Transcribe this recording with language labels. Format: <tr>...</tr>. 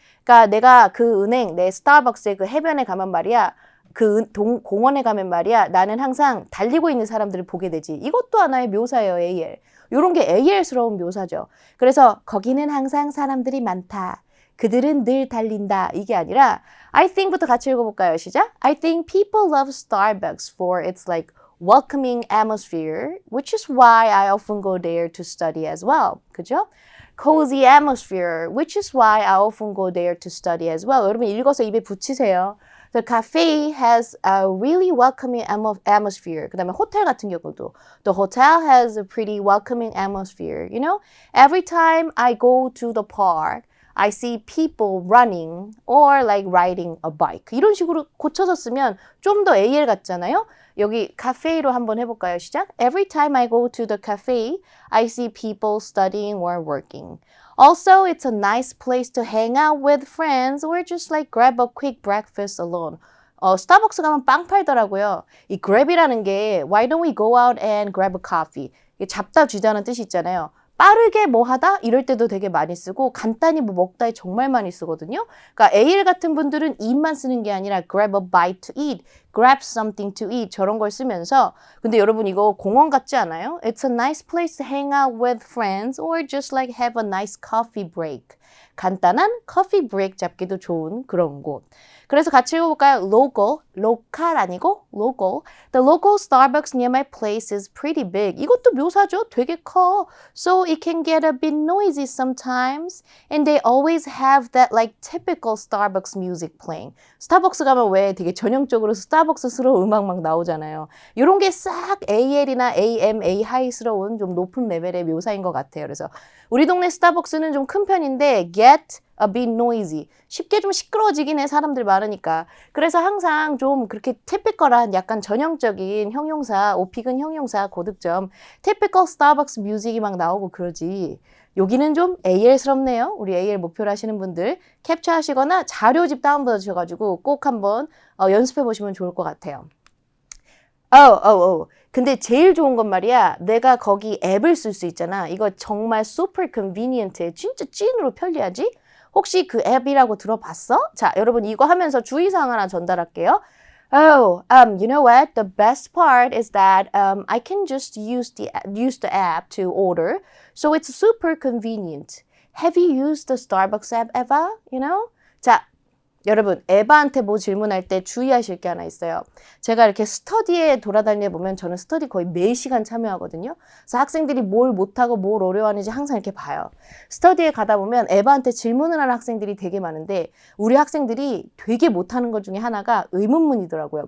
<ko>그러니까 내가 그 은행, 내 스타벅스의 그 해변에 가면 말이야. 그 공원에 가면 말이야 나는 항상 달리고 있는 사람들을 보게 되지. 이것도 하나의 묘사예요. AL. 이런 게 AL스러운 묘사죠. 그래서 거기는 항상 사람들이 많다. 그들은 늘 달린다. 이게 아니라 I think부터 같이 읽어볼까요? 시작.</ko> <en>I think people love Starbucks for its like welcoming atmosphere, which is why I often go there to study as well.</en> <ko>그죠?</ko> <en>Cozy atmosphere, which is why I often go there to study as well.</en> <ko>여러분 읽어서 입에 붙이세요.</ko> <en>The cafe has a really welcoming atmosphere.</en> <ko>그 다음에 호텔 같은 경우도</ko> <en>The hotel has a pretty welcoming atmosphere. You know, every time I go to the park, I see people running or like riding a bike.</en> <ko>이런 식으로 고쳐서 쓰면 좀 더 AL 같잖아요. 여기 카페로 한번 해볼까요? 시작.</ko> <en>Every time I go to the cafe, I see people studying or working. Also, it's a nice place to hang out with friends or just like grab a quick breakfast alone.</en> <ko>스타벅스 가면 빵 팔더라고요. 이 grab이라는 게</ko> <en>why don't we go out and grab a coffee?</en> <ko>이게 잡다 쥐다는 뜻이 있잖아요. 빠르게 뭐 하다 이럴 때도 되게 많이 쓰고 간단히 뭐 먹다에 정말 많이 쓰거든요. 그러니까 AL 같은 분들은 eat만 쓰는 게 아니라</ko> <en>grab a bite to eat,</en> <ko>grab something to eat 저런 걸 쓰면서 근데 여러분 이거 공원 같지 않아요?</ko> <en>It's a nice place to hang out with friends or just like have a nice coffee break.</en> <ko>간단한 커피 브레이크 잡기도 좋은 그런 곳. 그래서 같이 읽어볼까요?</ko> <en>local</en> <ko>아니고</ko> <en>local. The local Starbucks near my place is pretty big.</en> <ko>이것도 묘사죠. 되게 커.</ko> <en>So it can get a bit noisy sometimes. And they always have that like typical Starbucks music playing.</en> <ko>스타벅스 가면 왜 되게 전형적으로 스타벅스스러운 음악 막 나오잖아요. 이런 게 싹 AL이나 AM, AH이스러운 좀 높은 레벨의 묘사인 것 같아요. 그래서 우리 동네 스타벅스는 좀 큰 편인데</ko> <en>get a bit noisy.</en> <ko>쉽게 좀 시끄러워지긴 해. 사람들 많으니까. 그래서 항상 좀 그렇게 typical한 약간 전형적인 형용사, 오픽은 형용사, 고득점, typical 스타벅스 뮤직이 막 나오고 그러지. 여기는 좀 AL스럽네요. 우리 AL 목표로 하시는 분들 캡처하시거나 자료집 다운받으셔가지고 꼭 한번 연습해 보시면 좋을 것 같아요. 근데 제일 좋은 건 말이야. 내가 거기 앱을 쓸 수 있잖아. 이거 정말</ko> <en>super convenient</en> <ko>해. 진짜 찐으로 편리하지? 혹시 그 앱이라고 들어봤어? 자, 여러분 이거 하면서 주의사항 하나 전달할게요.</ko> <en>You know what? The best part is that I can just use the app to order. So it's super convenient. Have you used the Starbucks app ever? You know?</en> <ko>자, 여러분 에바한테 뭐 질문할 때 주의하실 게 하나 있어요. 제가 이렇게 스터디에 돌아다니다 보면 저는 스터디 거의 매 시간 참여하거든요. 그래서 학생들이 뭘 못하고 뭘 어려워하는지 항상 이렇게 봐요. 스터디에 가다 보면 에바한테 질문을 하는 학생들이 되게 많은데 우리 학생들이 되게 못하는 것 중에 하나가 의문문이더라고요.</ko>